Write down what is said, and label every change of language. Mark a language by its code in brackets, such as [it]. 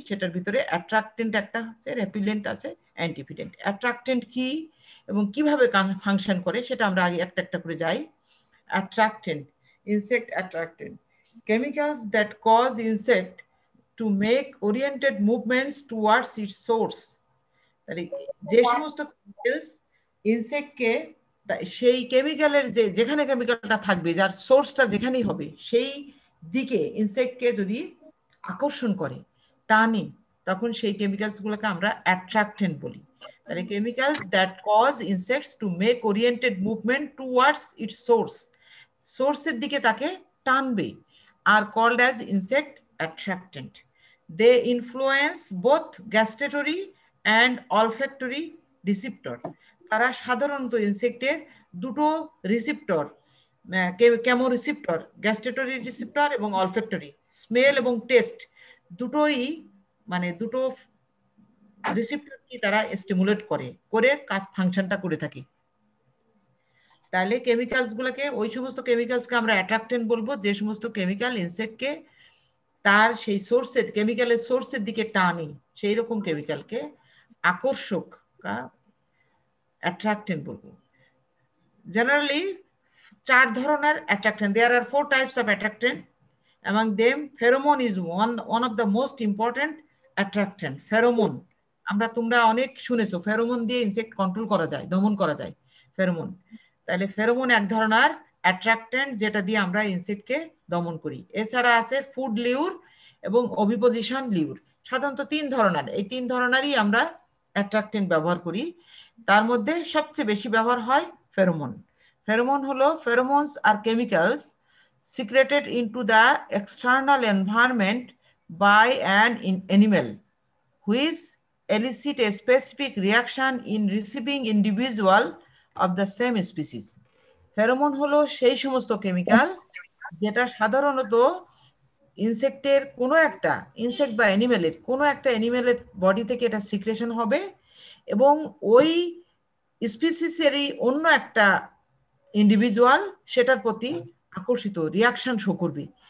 [bn] সেটার ভিতরে অ্যাট্রাক্টেন্ট একটা আছে, রেপিলেন্ট আছে, অ্যান্টিফিডেন্ট। অ্যাট্রাক্টেন্ট কি এবং কিভাবে ফাংশন করে সেটা আমরা আগে একটা একটা করে যাই। [en] Attractant, insect attractant, chemicals that cause insect to make oriented movements towards its source. [bn] যে সমস্ত কেমিক্যালস ইনসেক্টকে সেই কেমিক্যালের যেখানে কেমিক্যালটা থাকবে, যার সোর্সটা যেখানেই হবে, সেই দিকে ইনসেক্টকে যদি আকর্ষণ করে, টানে, তখন সেই কেমিক্যালস গুলোকে আমরা অ্যাট্রাক্টেন্ট বলি। [en] তাহলে chemicals that cause insects to make oriented movement towards its source, [bn] সোর্সের দিকে তাকে টানবে, [en] are called as insect attractant. They influence both gustatory and olfactory receptor. [bn] তারা সাধারণত ইনসেক্টের দুটো রিসেপ্টর, কেমো রিসেপ্টর, গ্যাস্ট্রেটরি রিসেপ্টর এবং অলফ্যাক্টরি, স্মেল এবং টেস্ট, দুটোই মানে দুটো রিসেপ্টরকে তারা স্টিমুলেট করে কাজ ফাংশনটা করে থাকে। তাহলে কেমিক্যালস গুলোকে, ওই সমস্ত কেমিক্যালসকে আমরা অ্যাট্রাক্টেন্ট বলবো যে সমস্ত কেমিক্যাল ইনসেক্টকে তার সেই সোর্সের, কেমিক্যালের সোর্সের দিকে টানে, সেই রকম কেমিক্যালকে আকর্ষক অ্যাট্রাক্টেন্ট বলবো। জেনারেলি 4 ধরনের attractant, [en] There are 4 types of attractant. among them pheromone is one of the most important attractant. [bn] Pheromone, তোমরা অনেক শুনেছো, ফেরোমন দিয়ে ইনসেক্ট কন্ট্রোল করা যায়, দমন করা যায়, ফেরোমন। তাহলে ফেরোমন এক ধরনের অ্যাট্রাক্টেন্ট যেটা দিয়ে আমরা ইনসেক্টকে দমন করি। এছাড়া আছে ফুড লিউর এবং অভিপজিশন লিউর। সাধারণত 3 ধরনের, এই 3 ধরনেরই আমরা অ্যাট্রাক্টেন্ট ব্যবহার করি। তার মধ্যে সবচেয়ে বেশি ব্যবহার হয় ফেরোমন। ফেরোমন হলো, [en] pheromones are chemicals secreted into the external environment by an animal which elicit a specific reaction in receiving individual of the same species. [bn] Pheromone হলো সেই সমস্ত কেমিক্যাল যেটা সাধারণত ইনসেক্টের কোনো একটা ইনসেক্ট বা অ্যানিমেলের কোনো একটা অ্যানিমেলের বডি থেকে এটা সিক্রেশন হবে এবং ওই স্পিসিসেরই অন্য একটা ইন্ডিভিজুয়াল সেটার প্রতি আকর্ষিত রিয়াকশন শো করবে।